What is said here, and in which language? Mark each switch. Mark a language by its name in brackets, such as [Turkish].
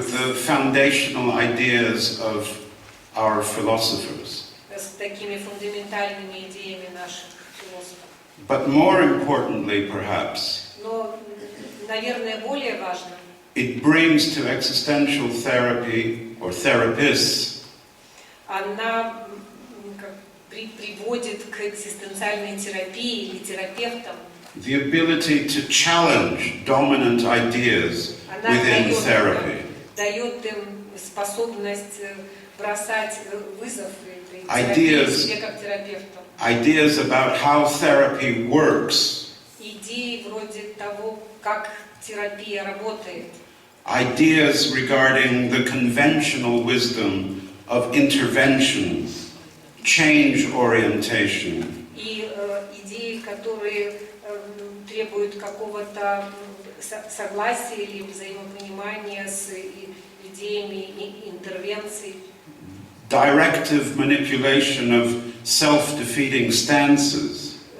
[English] with the foundational ideas of our philosophers. [Russian] с такими фундаментальными идеями наших философов. [English] But more importantly, perhaps, [Russian] Но, наверное, более важно, [English] it brings to existential therapy or therapists [Russian] она приводит к экзистенциальной терапии или терапевтам. [English] the ability to challenge dominant ideas [Russian] Она [English] within therapy. [Russian] дает им способность бросать вызов [English] Ideas. [Russian] себе как терапевтам. [English] Ideas about how therapy works, [Russian] Идеи вроде того, как терапия работает. [English] ideas regarding the conventional wisdom of intervention, change orientation, [Russian] И идеи, которые требуют какого-то согласия или взаимопонимания с идеями интервенций, [English] directive manipulation of self-defeating stances,